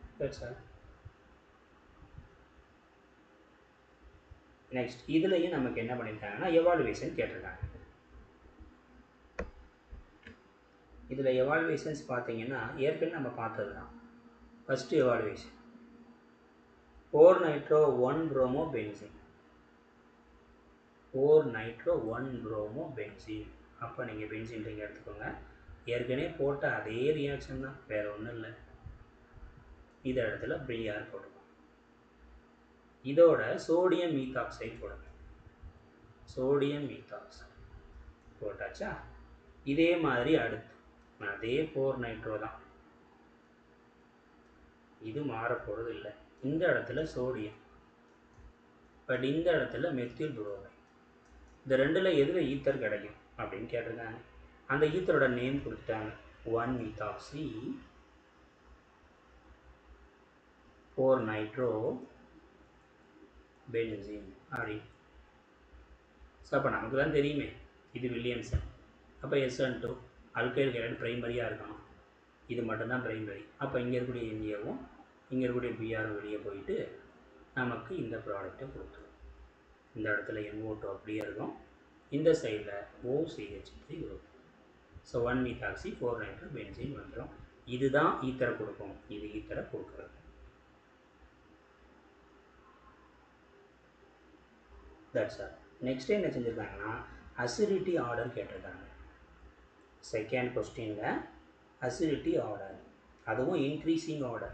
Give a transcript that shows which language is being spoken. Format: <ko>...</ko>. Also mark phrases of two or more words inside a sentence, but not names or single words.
<en>That's all.</en> <ta>நெக்ஸ்ட் இதுலேயும் நமக்கு என்ன பண்ணியிருக்காங்கன்னா எவாலுவேஷன் கேட்டிருக்காங்க. இதில் எவாலுவேஷன்ஸ் பார்த்தீங்கன்னா ஏற்கனவே நம்ம பார்த்தது தான்.</ta> <en>First evaluation 4-nitro-1-bromo-benzene 4-nitro-1-bromo-benzene.</en> <ta>அப்போ நீங்கள்</ta> <en>benzene ring</en> <ta>எடுத்துக்கோங்க. ஏற்கனவே போட்ட அதே ரியாக்ஷன் தான், வேறு ஒன்றும் இல்லை. இந்த இடத்துல Br போடுங்க. இதோட</ta> <en>sodium methoxide</en> <ta>போடுங்க.</ta> <en>sodium methoxide</en> <ta>போட்டாச்சா? இதே மாதிரி அடுத்து அதே 4-nitro தான், இது மாறப்போகிறது இல்லை. இந்த இடத்துல சோடியம், பட் இந்த இடத்துல</ta> <en>methyl bromide.</en> <ta>இந்த ரெண்டில் எதில் ஈத்தர் கிடைக்கும் அப்படின்னு கேட்டிருக்காங்க. அந்த ஈத்தரோட நேம் கொடுத்துட்டாங்க,</ta> <en>1-methoxy 4-nitro-benzene அப்படி.</en> <ta>ஸோ அப்போ நமக்கு தான் தெரியுமே இது வில்லியம்சன். அப்போ SN2</ta> <en>alkyl hydride</en> <ta>பிரைமரியாக இருக்கணும், இது மட்டும்தான் பிரைமரி. அப்போ இங்கே இருக்கக்கூடிய NAவும் இங்கே இருக்கக்கூடிய Br வெளியே போயிட்டு நமக்கு இந்த ப்ராடக்டை கொடுத்துரும். இந்த இடத்துல NO2 அப்படியே இருக்கும், இந்த சைடில் OCH3 இருக்கும்.</ta> <en>ஸோ 1-methoxy 4-nitro-benzene வந்துடும்.</en> <ta>இதுதான் ஈத்தரை கொடுக்கும், இது ஈத்தரை கொடுக்குறது.</ta> <en>That's all.</en> <ta>நெக்ஸ்ட் என்ன செஞ்சுருக்காங்கன்னா</ta> <en>acidity order</en> <ta>கேட்டிருக்காங்க. செகண்ட் கொஸ்டினில்</ta> <en>acidity order,</en> <ta>அதுவும்</ta> <en>increasing order.</en>